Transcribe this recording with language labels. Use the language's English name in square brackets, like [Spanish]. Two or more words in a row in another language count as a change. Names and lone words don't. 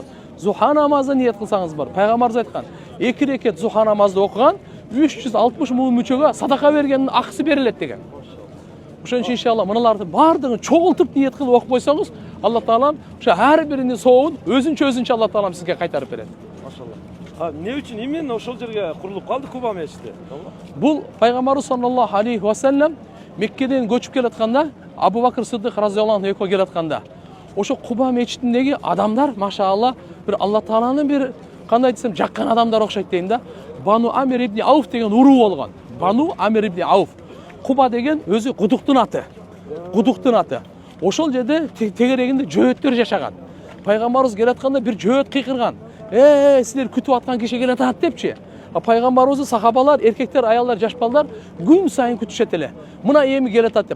[Kyrgyz] Зуха намазды ниет кылсаңыз болот. Пайгамбарыбыз айткан, 2 рекет зуха намазды окуган 360 миң мүчөгө садака бергендин акысы берилет деген. Ошон үчүн иншалла мыналарды бардыгын чогултуп ниет кылып окуп койсоңуз, Алла Таалам ошо ар биринин сообун өзүнчө Алла Таалам сизге кайтарып берет. Машалла. Эмне үчүн именно ошол жерге курулуп калды Куба мечити? Бул пайгамбарыбыз [Arabic] صلى الله عليه وسلم [Kyrgyz] Меккеден көчүп келатканда, Абу Бакр Сыддык [Arabic] رضي الله عنه [Kyrgyz] экөө келатканда, ошо Куба мечитиндеги адамдар, машалла, бир Алла Тааланын бир кандай десем, жаккан адамдар окшойт дейм да. Бану Амир ибн Ауф деген уруу болгон. Бану Амир ибн Ауф. Куба деген өзү кудуктун аты. Кудуктун аты. Ошол жерде тегерегинде жөөттөр жашаган. Пайгамбарыбыз келатканда бир жөөт кыйкырган. Силер күтүп аткан киши келатат депчи. Пайгамбарыбызды сахабалар, эркектер, аялдар, жаш балдар күн сайын күтүшөт эле. Мына эми келатат деп.